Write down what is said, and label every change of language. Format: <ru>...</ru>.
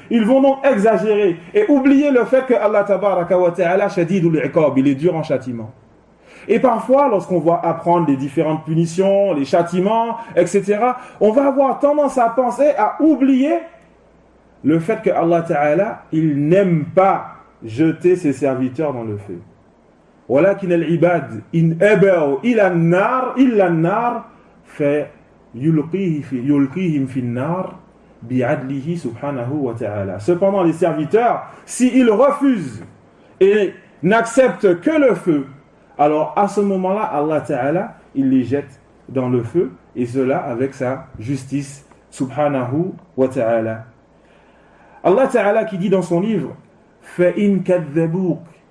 <fr>Ils vont donc exagérer et oublier le fait que Allah Tabaraka wa Ta'ala</fr> <ar>shadidul iqab,</ar> <fr>il est dur en châtiment. Et parfois, lorsqu'on va apprendre les différentes punitions, les châtiments, etc., on va avoir tendance à penser, à oublier le fait que Allah Ta'ala, il n'aime pas jeter ses serviteurs dans le feu.</fr> <ar>ولكن العباد إن أبوا إلى النار إلا النار فيلقيهم في النار بعدله سبحانه وتعالى.</ar> <fr>Cependant, les serviteurs, s'ils refusent et n'acceptent que le feu, alors à ce moment-là, Allah Ta'ala, il les jette dans le feu, et cela avec sa justice, subhanahu wa ta'ala. Allah Ta'ala qui dit dans son livre,</fr> <ar>فَإِن كَذَّبُوكَ</ar>